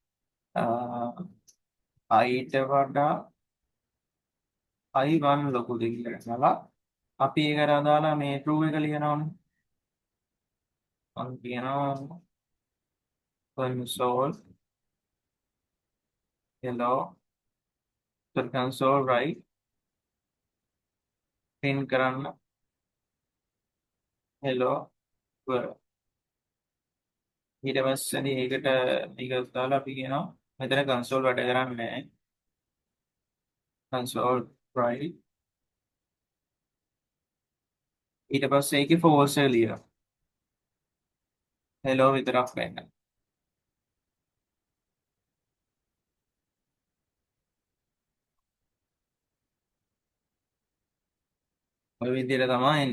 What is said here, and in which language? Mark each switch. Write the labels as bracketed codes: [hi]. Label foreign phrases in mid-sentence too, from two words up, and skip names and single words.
[si] ඊට වඩා i1 ලොකුද කියලා ගන්නවා. අපි ඒකට අදාලා මේ true එක ලියනවානේ. මම කියනවා [en] console hello console write print [si] කරන්න [en] hello world. [si] ඊට පස්සේ ඒකට මේක දාලා අපි කියනවා මෙතන console වැඩ කරන්නේ නැහැ. [en] console write [si] ඊට පස්සේ ඒකේ false එක ලියනවා. hello විතරක් වෙන්න. ඔය විදිහට තමයි එන්නේ.